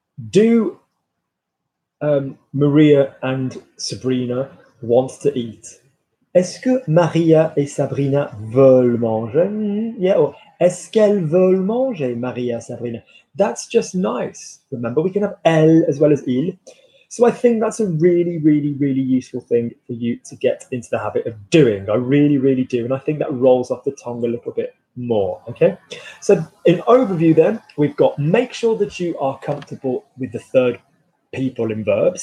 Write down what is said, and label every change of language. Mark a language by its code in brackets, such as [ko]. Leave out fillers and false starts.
[en] Do Maria and Sabrina want to eat? [fr] Est-ce que Maria et Sabrina veulent manger? Yeah, or est-ce qu'elles veulent manger, Maria, Sabrina? [en] That's just nice. Remember, we can have elle as well as il. So I think that's a really, really, really useful thing for you to get into the habit of doing. I really, really do. And I think that rolls off the tongue a little bit more, okay? So in overview then, we've got make sure that you are comfortable with the third people in verbs.